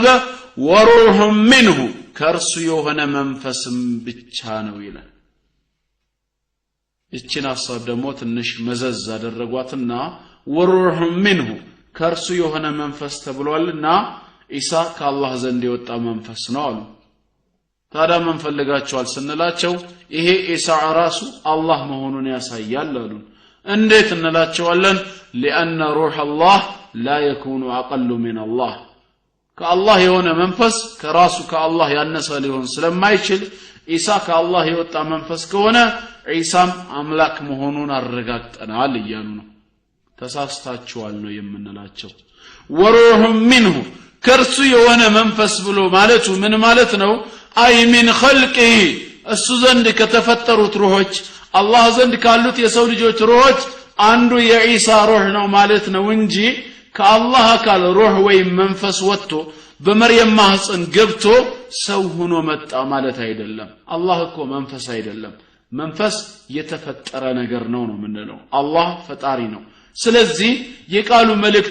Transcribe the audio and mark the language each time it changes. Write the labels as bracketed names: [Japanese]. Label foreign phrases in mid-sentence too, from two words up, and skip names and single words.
[Arabic] وروح منه [Amharic] ከርሱ የሆነ መንፈስም ብቻ ነው ይላል። እቺን ሐሳብ ደግሞ ትንሽ መዘዝ አደረጓትና [Arabic] وروح منه [Amharic] ከርሱ የሆነ መንፈስ ተብሏልና ኢሳ ከአላህ ዘንድ የወጣ መንፈስ ነው አሉ። ታዲያ ምን ፈልጋቸዋል ስንላቸው ይሄ ኢሳ ራሱ አላህ መሆኑን ያሳያል አሉ። እንዴት እንላቸዋለን? [Arabic] لأن روح الله لا يكون أقل من الله كالله [Amharic] የሆነ መንፈስ ከራሱ ከአላህ ያነሰ ሊሆን ስለማይችል ኢሳ ከአላህ የወጣ መንፈስ ከሆነ ኢሳም አምላክ መሆኑን አረጋግጠናል እያሉ ነው ተሳስታችኋል ነው የምንላቸው [Arabic] وروح منه [Amharic] ከርሱ የሆነ መንፈስ ብሎ ማለቱ ምን ማለት ነው አይ [Arabic] من خلقه [Amharic] እሱ ዘንድ ከተፈጠሩት ሩሆች አላህ ዘንድ ካሉት የሰው ልጆች ሩሆች አንዱ የኢሳ ሩህ ነው ማለት ነው እንጂ ከአላህ አካል ሩህ ወይ መንፈስ ወጥቶ በመርየም ማህፀን ገብቶ ሰው ሆኖ መጣ ማለት አይደለም አላህ እኮ መንፈስ አይደለም መንፈስ የተፈጠረ ነገር ነው ምንለው አላህ ፈጣሪ ነው ስለዚህ የቃሉ መልእክት